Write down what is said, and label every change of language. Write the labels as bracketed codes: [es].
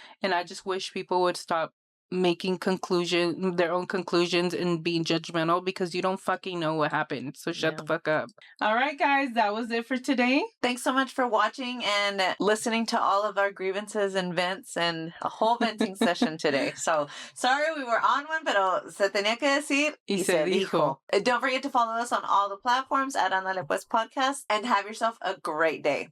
[en] And I just wish people would stop making their own conclusions and being judgmental, because you don't fucking know what happened. So shut the fuck up. All right, guys, that was it for today. Thanks so much for watching and listening to all of our grievances and vents, and a whole venting session today. So sorry we were on one, [es] pero se tenía que decir Y se dijo. [en] Don't forget to follow us on all the platforms at Andale Pues Podcast, and have yourself a great day.